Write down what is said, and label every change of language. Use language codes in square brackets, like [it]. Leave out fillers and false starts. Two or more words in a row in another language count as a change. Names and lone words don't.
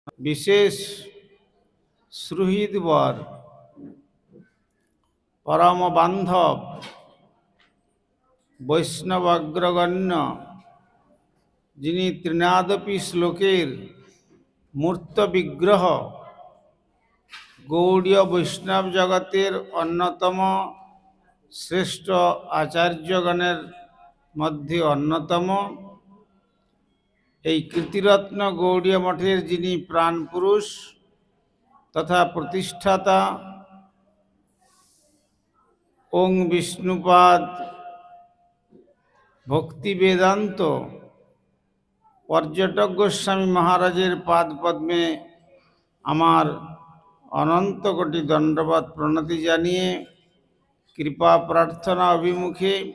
[bn] বিশেষ সুহৃদবর পরম বান্ধব বৈষ্ণবাগ্রগণ্য যিনি তৃণাদপি শ্লোকের মূর্ত বিগ্রহ গৌড়ীয় বৈষ্ণব জগতের অন্যতম শ্রেষ্ঠ আচার্যগণের মধ্য অন্যতম এই কীর্তিরত্ন গৌড়ীয় মঠের যিনি প্রাণপুরুষ তথা প্রতিষ্ঠাতা ওং বিষ্ণুপাদ ভক্তি বেদান্ত পর্যটক গোস্বামী মহারাজের পাদপদ্মে আমার অনন্ত কোটি দণ্ডবত প্রণতি জানিয়ে কৃপা প্রার্থনা অভিমুখে